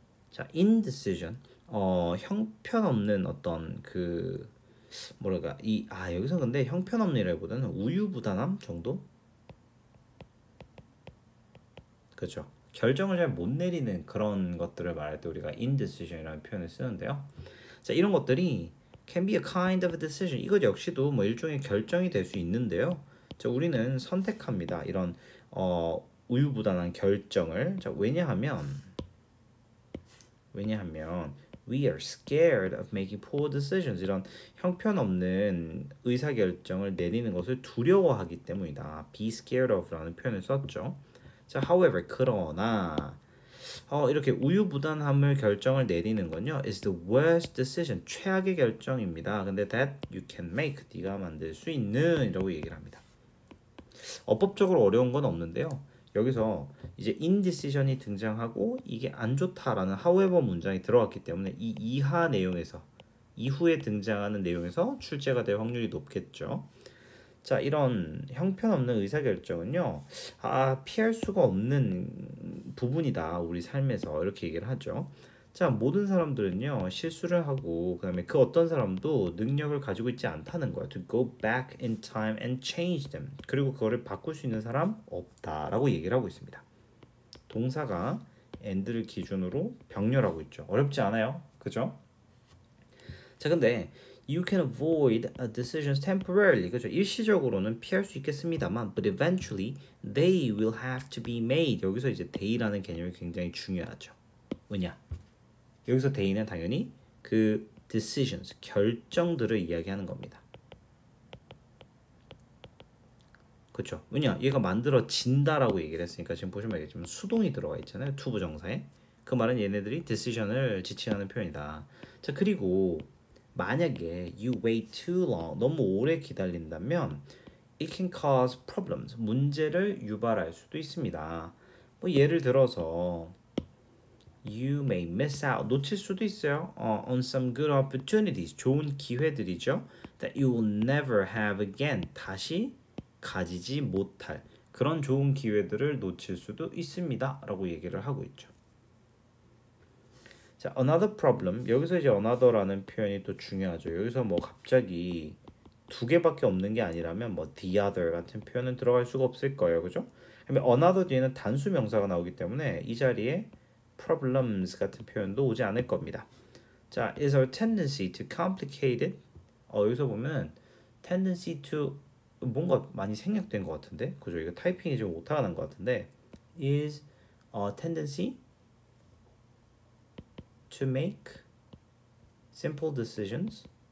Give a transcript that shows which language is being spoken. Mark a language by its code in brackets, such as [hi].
[ko] 자, indecision, 형편없는 어떤 그 뭐랄까 여기서 근데 형편없는이라기보다는 우유부단함 정도? 그렇죠. 결정을 잘 못 내리는 그런 것들을 말할 때 우리가 indecision이라는 표현을 쓰는데요. [en] 자, 이런 것들이 can be a kind of a decision. [ko] 이것 역시도 뭐 일종의 결정이 될 수 있는데요. 자, 우리는 선택합니다. 이런 우유부단한 결정을. [en] 자, 왜냐하면 we are scared of making poor decisions. [ko] 이런 형편없는 의사결정을 내리는 것을 두려워하기 때문이다. be scared of라는 표현을 썼죠. 자, however, 그러나 이렇게 우유부단함을 결정을 내리는 건요 is the worst decision, 최악의 결정입니다. 근데 that you can make, 네가 만들 수 있는 이라고 얘기를 합니다. 어법적으로 어려운 건 없는데요. 여기서 이제 indecision이 등장하고 이게 안 좋다라는 however 문장이 들어갔기 때문에 이 이하 내용에서, 이후에 등장하는 내용에서 출제가 될 확률이 높겠죠. 자, 이런 형편없는 의사결정은요, 피할 수가 없는 부분이다 우리 삶에서, 이렇게 얘기를 하죠. 자, 모든 사람들은요 실수를 하고, 그 다음에 그 어떤 사람도 능력을 가지고 있지 않다는 거야. [en] To go back in time and change them. [ko] 그리고 그거를 바꿀 수 있는 사람 없다라고 얘기를 하고 있습니다. 동사가 and를 기준으로 병렬하고 있죠. 어렵지 않아요, 그죠? 자, 근데 you can avoid decisions temporarily. 그죠? [en] 일시적으로는 피할 수 있겠습니다만, but eventually they will have to be made. [ko] 여기서 이제 they라는 개념이 굉장히 중요하죠. 왜냐? 여기서 they는 당연히 그 decisions, 결정들을 이야기하는 겁니다. 그렇죠? 왜냐? 얘가 만들어진다라고 얘기를 했으니까 지금 보시면 알겠지만 수동이 들어가 있잖아요. to 부정사에. 그 말은 얘네들이 decision을 지칭하는 표현이다. 자, 그리고 만약에 you wait too long, 너무 오래 기다린다면 [en] it can cause problems. [ko] 문제를 유발할 수도 있습니다. [en] 뭐 예를 들어서 you may miss out. [ko] 놓칠 수도 있어요. [en] on some good opportunities. [ko] 좋은 기회들이죠. [en] that you will never have again. [ko] 다시 가지지 못할 그런 좋은 기회들을 놓칠 수도 있습니다. 라고 얘기를 하고 있죠. [en] 자, another problem. [ko] 여기서 이제 another라는 표현이 또 중요하죠. 여기서 뭐 갑자기 두 개밖에 없는 게 아니라면 뭐 the other 같은 표현은 들어갈 수가 없을 거예요. 그죠? 그러면 another 뒤에는 단수 명사가 나오기 때문에 이 자리에 problems 같은 표현도 오지 않을 겁니다. [en] 자, is our tendency to complicate it? [ko] 여기서 보면 tendency to 뭔가 많이 생략된 것 같은데, 그죠? [en] 이거 타이핑이 좀 오타가 난 것 같은데, is a tendency to make simple decisions.